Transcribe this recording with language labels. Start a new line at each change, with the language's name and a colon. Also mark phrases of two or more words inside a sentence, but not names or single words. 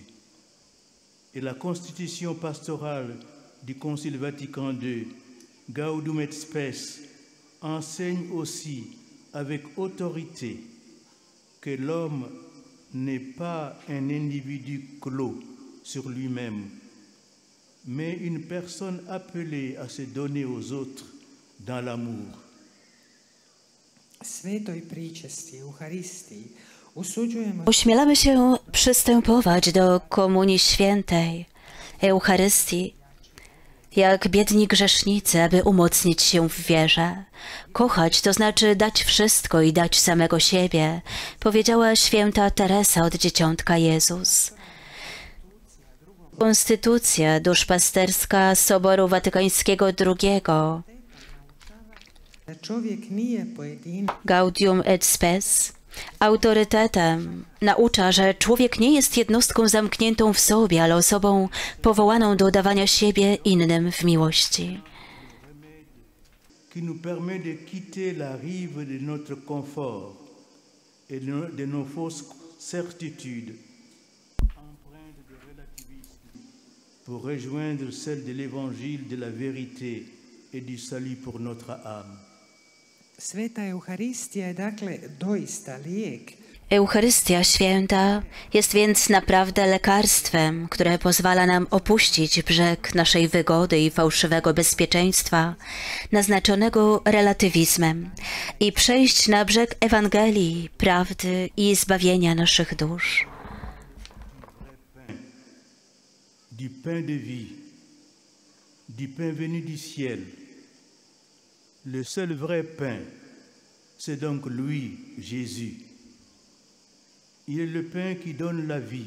French: Et la constitution pastorale du Concile Vatican II, Gaudium et Spes, enseigne aussi avec autorité que l'homme n'est pas un individu clos sur lui-même, mais une personne appelée à se donner aux autres dans l'amour.
Croatian: Svetoj pričesti, Eucharystii, usuđujemo
Polish: Ośmielamy się przystępować do Komunii Świętej, Eucharystii, jak biedni grzesznicy, aby umocnić się w wierze. Kochać to znaczy dać wszystko i dać samego siebie, powiedziała święta Teresa od Dzieciątka Jezus. Konstytucja duszpasterska Soboru Watykańskiego II,
Croatian: da čovjek nije pojedinac,
Polish: Gaudium et Spes, autorytetem naucza, że człowiek nie jest jednostką zamkniętą w sobie, ale osobą powołaną do dawania siebie innym w miłości.
French: Qui nous permet de quitter la rive de notre confort et de nos fausses certitudes, empreintes de relativisme, pour rejoindre celle de l'évangile de la vérité et du salut pour notre âme.
Croatian: Sveta Euharistija je dakle doista lijek
Polish: Eucharystia Święta jest więc naprawdę lekarstwem, które pozwala nam opuścić brzeg naszej wygody i fałszywego bezpieczeństwa, naznaczonego relatywizmem, i przejść na brzeg Ewangelii, prawdy i zbawienia naszych dusz.
French: Du pain de vie, du pain venu du ciel. Le seul vrai pain, c'est donc lui, Jésus. Il est le pain qui donne la vie.